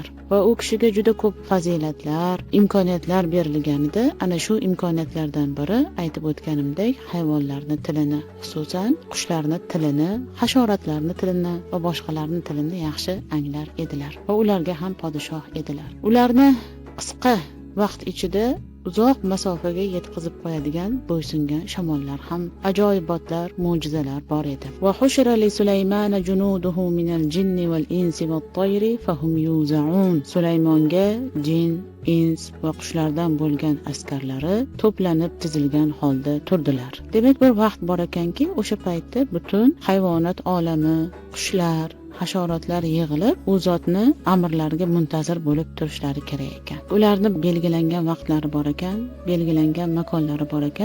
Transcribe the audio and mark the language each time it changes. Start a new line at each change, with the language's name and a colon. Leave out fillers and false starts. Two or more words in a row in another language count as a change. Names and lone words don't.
Uzbek: Va u kishiga juda ko'p fazilatlar, imkoniyatlar berilganida, ana shu imkoniyatlardan biri aytib o'tganimdek, hayvonlarning tilini, xususan qushlarning tilini, hasharotlarning tilini va boshqalarning tilini yaxshi anglar edilar va ularga ham podshoh edilar. Ularni qisqa vaqt ichida uzoq masofaga yetkazib qo'yadigan bo'ysungan shamollar ham, ajoyibotlar, mo'jizalar bor edi.
Arabic: وحشر لسليمان جنوده من الجن والإنس والطير فهم يوزعون.
Uzbek: Sulaymonga jin, ins va qushlardan bo'lgan askarlari to'planib tizilgan holda turdilar. Demak, bir vaqt bor ekanki, o'sha paytda butun hayvonot olami, qushlar, hasharotlar yig'ilib, u zotni amrlariga muntazir bo'lib turishlari kerak ekan. Ularni belgilangan vaqtlari bor ekan, belgilangan makonlari bor ekan.